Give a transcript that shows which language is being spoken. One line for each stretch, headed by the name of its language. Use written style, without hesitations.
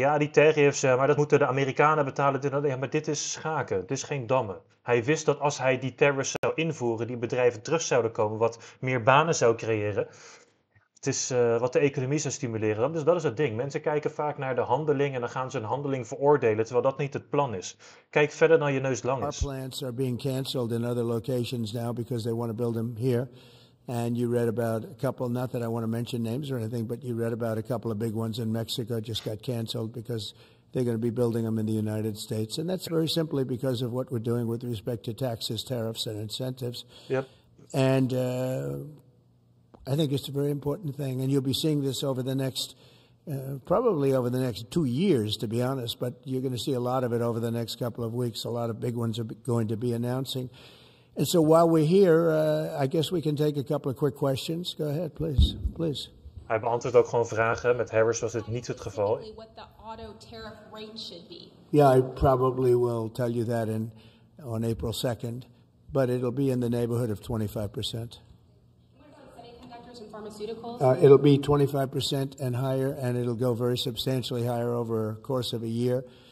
Dutch: Ja, die tariffs, maar dat moeten de Amerikanen betalen. Ja, maar dit is schaken, dit is geen dammen. Hij wist dat als hij die tariffs zou invoeren, die bedrijven terug zouden komen, wat meer banen zou creëren. Het is wat de economie zou stimuleren. Dat is het ding. Mensen kijken vaak naar de handeling en dan gaan ze een handeling veroordelen, terwijl dat niet het plan is. Kijk verder dan je neus lang is.
English: Our plants are being canceled in other locations now because they want to build them here. And you read about a couple, not that I want to mention names or anything, but you read about a couple of big ones in Mexico just got canceled because they're going to be building them in the United States. And that's very simply because of what we're doing with respect to taxes, tariffs, and incentives. Yep. And I think it's a very important thing. And you'll be seeing this over the next, probably over the next 2 years, to be honest. But you're going to see a lot of it over the next couple of weeks. A lot of big ones are going to be announcing. And so while we're here, I guess we can take a couple of quick questions. Go ahead, please. Please.
Dutch: Hij beantwoordt ook gewoon vragen. Met Harris was dit niet het geval.
English: What the auto tariff rate should be. Yeah, I probably will tell you that on April 2nd, but it'll be in the neighborhood of 25%. Semiconductors and pharmaceuticals? It'll be 25% and higher, and it'll go very substantially higher over a course of a year.